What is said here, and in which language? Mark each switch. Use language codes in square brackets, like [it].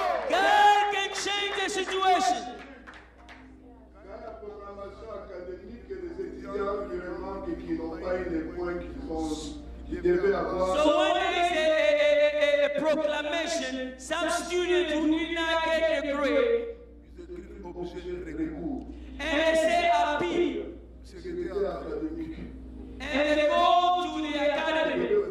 [en] God can change the situation. [fr] Dans la programmation académique, les étudiants qui n'ont pas eu les points qu'ils devaient avoir. [en] So when there is a proclamation, some students who did not get the grade, [fr] Ils écrivent objet de recours. [en] and they say appeal, [fr] Secrétaire académique. [en] and they go to the academy.